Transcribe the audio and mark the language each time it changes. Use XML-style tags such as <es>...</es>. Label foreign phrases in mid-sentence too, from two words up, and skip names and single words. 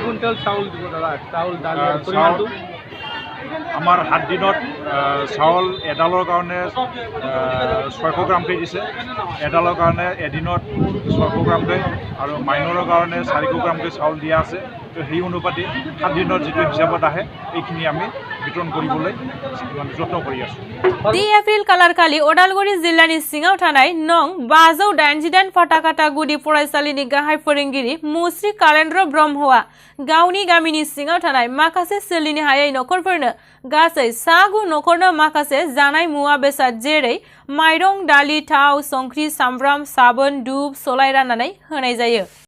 <as>আমাৰ 7 দিনত চাউল এডালৰ কাৰণে 600 গ্ৰামকৈ দিছে এডালৰ কাৰণে এদিনত 600 গ্ৰামকৈ আৰু মাইনৰৰ কাৰণে 400 গ্ৰামকৈ চাউল দিয়া আছে তো সেই অনুপাতে 7 দিনৰ যিটো হিচাপত আহে এইখিনি আমি বিতৰণ কৰিবলৈ যত্ন কৰি আছোঁ</as> <brx>10 एप्रिल खालारखालि उदालगुरि जिल्लानि सिङाव थानाय नं 588 फटाकाटा गुदि फरायसालिनि गाहाय फोरोंगिरि मुस्रि कालेन्द्र ब्रह्मआ गावनि गामिनि सिङाव थानाय माखासे सोलिनो हायै नखरफोरनो गासै सा 9 नखरनो माखासे जानाय मुवा बेसाद जेरै माइरं दालि थाव संख्रि सामब्राम साबोन धूप सलाय राननानै होनाय जायो</brx>